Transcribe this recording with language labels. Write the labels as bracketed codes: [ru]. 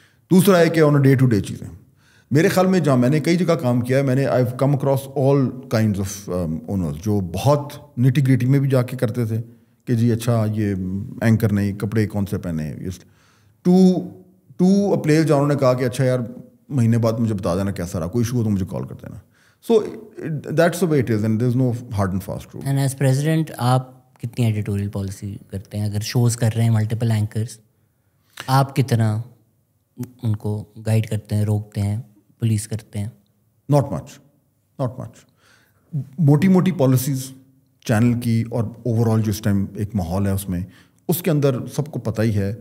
[ur] دوسرا ہے کہ آن ڈے ٹو ڈے چیزیں. میرے خیال میں جہاں میں نے کئی جگہ کام کیا ہے, میں نے [en] I have come across all kinds of owners [ur] جو بہت نیٹی گریٹی میں بھی جا کے کرتے تھے کہ جی اچھا یہ اینکر نہیں, کپڑے کون سے پہنے, [en] to a player [ur] جہاں انہوں نے کہا کہ اچھا یار مہینے بعد مجھے بتا دینا کیسا رہا, کوئی ایشو ہو تو مجھے کال کر دینا. [en] So that's the way it is and there is no hard and fast rule. And as president [ur] آپ کتنی ایڈیٹوریل پالیسی کرتے ہیں؟ اگر شوز کر رہے ہیں ملٹیپل اینکرس, آپ کتنا ان کو گائیڈ کرتے ہیں, روکتے ہیں, پولیس کرتے ہیں؟ [en] Not much. [ur] موٹی موٹی پالیسیز چینل کی اور اوور آل جو اس ٹائم ایک ماحول ہے اس میں, اس کے اندر سب کو پتہ ہی ہے.